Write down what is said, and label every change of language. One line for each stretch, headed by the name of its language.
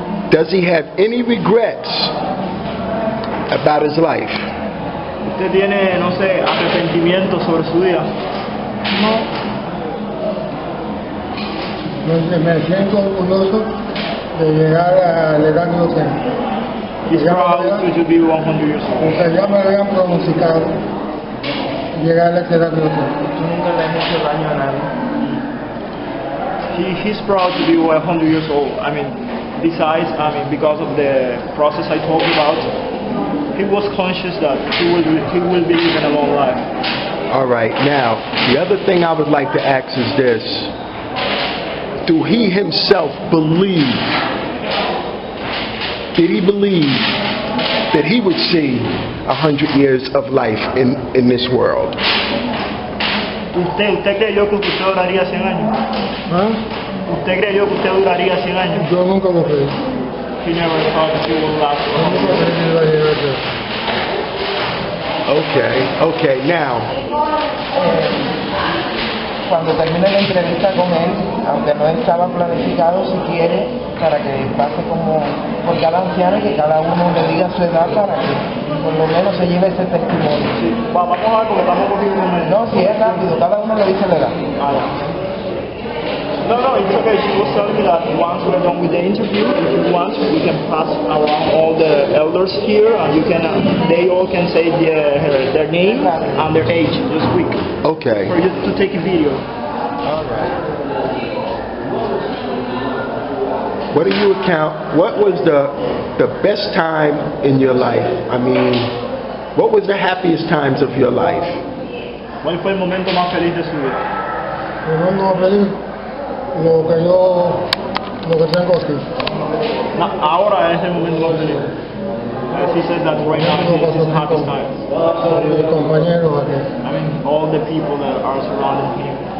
English: Does he have any regrets about his life?
Spanish: ¿Usted tiene, no sé, arrepentimiento sobre su vida? No. Me siento orgulloso de llegar a la edad que yo tengo.
English: He's proud to be 100 years old.
Spanish: Porque ya me habían pronosticado llegar a la edad que yo tengo. Nunca le he hecho daño a nadie.
English: He's proud to be 100 years old. Besides, because of the process I told you about, he was conscious that he will be living a long life. All right. Now, the other thing I would like to ask is this: do he himself believe? Did he believe that he would see 100 years of life in this world?
Spanish: ¿Usted creyó que usted duraría 100 años? ¿Ah? ¿Usted creyó que usted duraría 100 años? Yo nunca lo creí.
English: He never thought he would last
Spanish: Yo
English: 100
Spanish: nunca creí que iba a llegar a eso.
English: Okay, now.
Spanish: Cuando termine la entrevista con él, aunque no estaba planificado, si quiere, para que pase como por cada anciano y que cada uno le diga su edad para que por lo menos se lleve ese testimonio. Sí. Vamos a ver porque estamos cogiendo un momento. No, si es rápido, cada uno le dice la edad.
English: No, it's okay. She was telling me that once we're done with the interview, if you want, we can pass around all the elders here, and you can, they all can say their name and their age, just quick. Okay. For you to take a video. All right. What do you account? What was the best time in your life? I mean, what was the happiest times of your life?
Spanish: ¿Cuál fue el momento más feliz de su vida? El mundo más feliz, lo que tengo aquí. No, ahora es el momento más feliz.
English: He says that right now is his happiest time.
Spanish: Mis compañeros aquí.
English: I mean, all the people that are surrounding him.